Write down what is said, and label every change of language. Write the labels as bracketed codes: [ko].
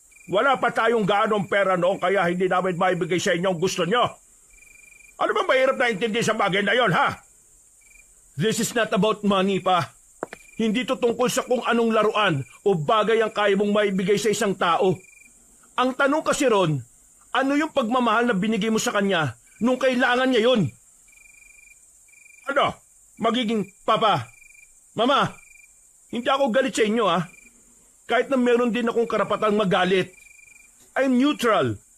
[tl] Wala pa tayong gaanong pera noon kaya hindi namin maibigay sa inyo ang gusto nyo. Ano ba mahirap na intindi sa bagay na yon, ha? [en] This is not about money pa. [tl] Hindi to tungkol sa kung anong laruan o bagay ang kaya mong maibigay sa isang tao. Ang tanong kasi ron, ano yung pagmamahal na binigay mo sa kanya nung kailangan niya yun? Ano? Magiging papa, mama, hindi ako galit sa inyo Kahit na meron din akong karapatang magalit. [en] I'm neutral.